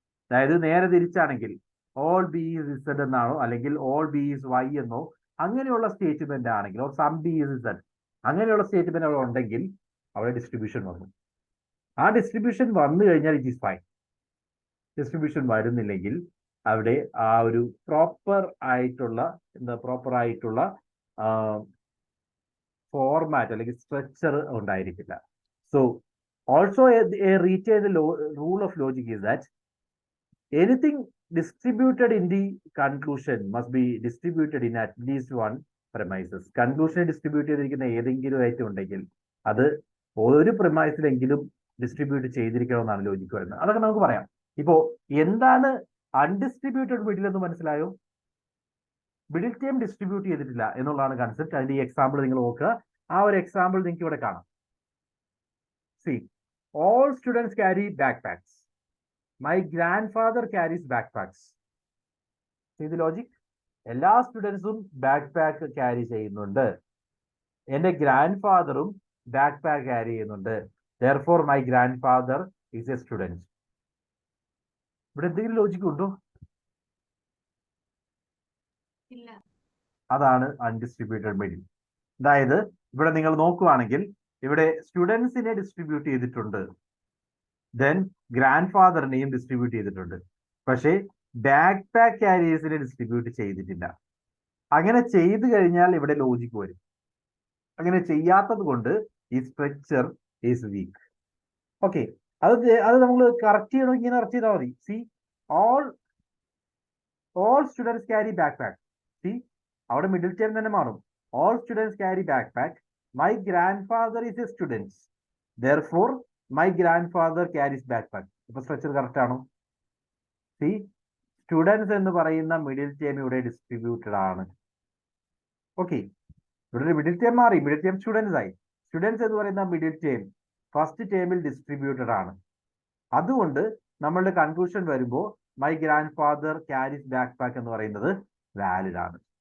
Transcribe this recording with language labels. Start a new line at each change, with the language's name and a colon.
Malayalam: അതായത് നേരെ തിരിച്ചാണെങ്കിൽ
English: all B is Z
Malayalam: എന്നാണോ, അല്ലെങ്കിൽ
English: all B is Y
Malayalam: എന്നോ അങ്ങനെയുള്ള സ്റ്റേറ്റ്മെന്റ് ആണെങ്കിൽ,
English: or some B is Z
Malayalam: അങ്ങനെയുള്ള സ്റ്റേറ്റ്മെന്റ് അവിടെ ഉണ്ടെങ്കിൽ അവിടെ ഡിസ്ട്രിബ്യൂഷൻ വന്നു. ആ ഡിസ്ട്രിബ്യൂഷൻ വന്നു കഴിഞ്ഞാൽ
English: It is fine.
Malayalam: ഡിസ്ട്രിബ്യൂഷൻ വരുന്നില്ലെങ്കിൽ അവിടെ ആ ഒരു പ്രോപ്പർ ആയിട്ടുള്ള ഫോർമാറ്റ് അല്ലെങ്കിൽ സ്ട്രക്ചർ ഉണ്ടായിരിക്കില്ല.
English: So also a retained rule of logic is that anything distributed in the conclusion must be distributed in at least one premises.
Malayalam: കൺക്ലൂഷനെ distribute ചെയ്തിരിക്കുന്ന ഏതെങ്കിലും ആയിട്ട് ഉണ്ടെങ്കിൽ അത് ഒരു പ്രമൈസിലെങ്കിലും ഡിസ്ട്രിബ്യൂട്ട് ചെയ്തിരിക്കണമെന്നാണ് ലോജിക്ക് വരുന്നത്. അതൊക്കെ നമുക്ക് പറയാം. ഇപ്പോ എന്താണ് അൺഡിസ്ട്രിബ്യൂട്ടഡ് മിഡിൽ എന്ന് മനസ്സിലായോ? മിഡിൽ ടേം ഡിസ്ട്രിബ്യൂട്ട് ചെയ്തിട്ടില്ല എന്നുള്ളതാണ് കൺസെപ്റ്റ്. അതിന്റെ ഈ എക്സാമ്പിൾ നിങ്ങൾ നോക്കുക. ആ ഒരു എക്സാമ്പിൾ നിങ്ങൾക്ക് ഇവിടെ കാണാം.
English: See, all students carry backpacks. My grandfather carries backpacks. See the logic?
Malayalam: എല്ലാ സ്റ്റുഡൻസും ബാക്ക് പാക്ക് ക്യാരി ചെയ്യുന്നുണ്ട്. എന്റെ ഗ്രാൻഡ് ഫാദറും ബാക്ക് പാക്ക് ക്യാരി ചെയ്യുന്നുണ്ട്.
English: Therefore, my grandfather is a student.
Malayalam: ഇവിടെ എന്തെങ്കിലും ലോജിക് ഉണ്ടോ? ഇല്ല. അതാണ് അൺഡിസ്ട്രിബ്യൂട്ടഡ് മിഡിൽ. അതായത് ഇവിടെ നിങ്ങൾ നോക്കുവാണെങ്കിൽ ഇവിടെ സ്റ്റുഡൻസിനെ ഡിസ്ട്രിബ്യൂട്ട് ചെയ്തിട്ടുണ്ട്, ദെൻ ഗ്രാൻഡ് ഫാദറിനെയും ഡിസ്ട്രിബ്യൂട്ട് ചെയ്തിട്ടുണ്ട്. പക്ഷേ ബാക്ക് പാക്ക് ക്യാരിയേഴ്സിനെ ഡിസ്ട്രിബ്യൂട്ട് ചെയ്തിട്ടില്ല. അങ്ങനെ ചെയ്തു കഴിഞ്ഞാൽ ഇവിടെ ലോജിക്ക് വരും. അങ്ങനെ ചെയ്യാത്തത് കൊണ്ട്
English: ഈ structure is weak.
Malayalam: ഓക്കെ, അത് നമ്മൾ കറക്റ്റ് ചെയ്യണം. ഇങ്ങനെ കറക്റ്റ് ചെയ്താൽ മതി.
English: See, all students carry backpack.
Malayalam: C, അവിടെ മിഡിൽ ടേം തന്നെ മാറും.
English: All students carry backpack. My grandfather is a student. Therefore, my grandfather carries backpack.
Malayalam: ഇപ്പൊ സ്ട്രക്ചർ കറക്റ്റ് ആണോ? സി, സ്റ്റുഡൻസ് എന്ന് പറയുന്ന മിഡിൽ ടേം ഇവിടെ distributed ആണ്. Okay, ഇവിടെ ഒരു മിഡിൽ ടേം മാറി, മിഡിൽ ടേം സ്റ്റുഡൻസ് ആയി. സ്റ്റുഡൻസ് എന്ന് പറയുന്ന മിഡിൽ ടേം ഫസ്റ്റ് ടേമിൽ ഡിസ്ട്രിബ്യൂട്ടഡ് ആണ്. അതുകൊണ്ട് നമ്മളുടെ കൺക്ലൂഷൻ വരുമ്പോൾ
English: my grandfather carries backpack
Malayalam: എന്ന് പറയുന്നത് വാലിഡ് ആണ്.